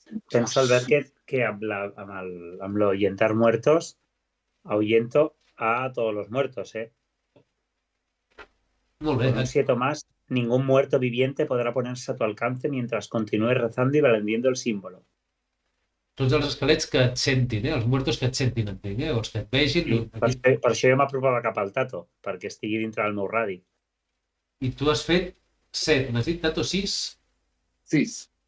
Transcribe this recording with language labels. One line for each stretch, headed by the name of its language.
Catalan: Pensa Albert que amb
Spanish: l'ahuyentar muertos ahuyento a todos los muertos,
Catalan: Molt bé.
Spanish: Con un 7 más, ningún muerto viviente podrá ponerse a tu alcance mientras continúes rezando y blandiendo el símbolo.
Catalan: Tots els esquelets que et sentin, els muertos que et sentin, entenc, o els que et vegin. Per això jo m'apropava cap al Tato, perquè estigui dintre del meu radi. I tu has fet 7, m'has dit, Tato, 6? 6.